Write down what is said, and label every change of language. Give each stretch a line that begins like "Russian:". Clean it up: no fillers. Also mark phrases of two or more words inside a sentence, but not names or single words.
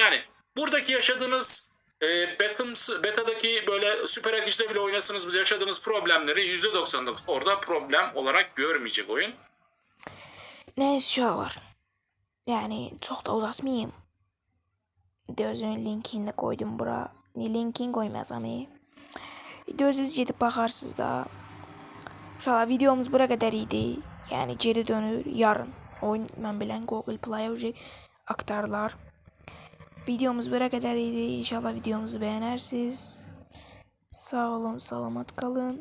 Turkish: Yani buradaki yaşadığınız betadaki böyle süper akıcıda bile oynasanız yaşadığınız problemleri %99 orada problem olarak görmeyecek oyun. Neyse var. Yani çok da uzatmayayım. Videonun linkini de koydum bura. Linkini koymayacağım.
Azerbaijani: Videonuzu gedib baxarsınız da. İnşallah videomuz bura qədər idi. Yəni geri dönür yarın. Oyun mən bilən Google Play aktarlar. Videomuz bura qədər idi. İnşallah videomuzu bəyənərsiniz. Sağ olun, salamat qalın.